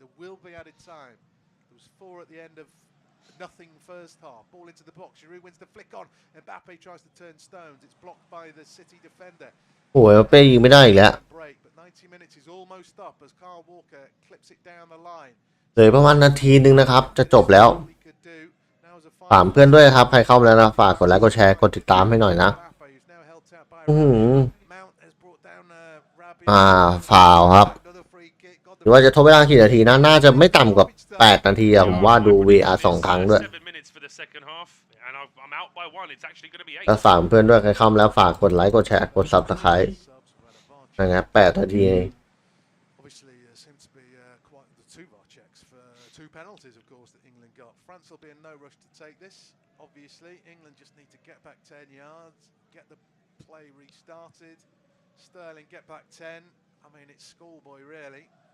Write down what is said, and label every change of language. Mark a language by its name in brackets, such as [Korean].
[English] There will be added time. There was 4 at the end of nothing first half. Ball into the box. Giroud wins the flick on. Mbappe tries to turn stones. It's blocked by the City defender. [Thai] โอ้ยเป้ยิงไม่ได้อีกแล้ว [English] Break, but 90 minutes is almost up as Kyle Walker clips it down the line. [Thai] เหลือประมาณนาทีนึงนะครับจะจบแล้ว [English] We could do. Now as a [Thai] ฝากเพื่อนด้วยครับใครเข้ามาแล้วนะฝากกดไลค์กดแชร์กดติดตามให้หน่อยนะ [English] Mbappe, who's now held out by Mount has brought down Rabiot. [Thai] ฟาวครับ [English] Another free kick. Got [Thai] หรือว่าจะทบเวลากี่นาทีนะน่าจะไม่ต่ำกว่า8 นาทีอะผมว่าดู VR 2 ครั้งด้วย [English] 7 minutes for the second half, and I'm out by 1. It's actually going to be [Thai] แล้ว [English] 8. [Thai] ฝากเพื่อนด้วยใครเข้ามาแล้วฝากกดไลค์กดแชร์กด Subscribe นะครับ8 นาที [English] Obviously, seem to be quite the 2 VAR checks for 2 penalties, of course, that England got. France will be in no rush to take this. Obviously, England just need to get back 10 yards, get the play restarted. Sterling get back 10. I mean, it's schoolboy, really.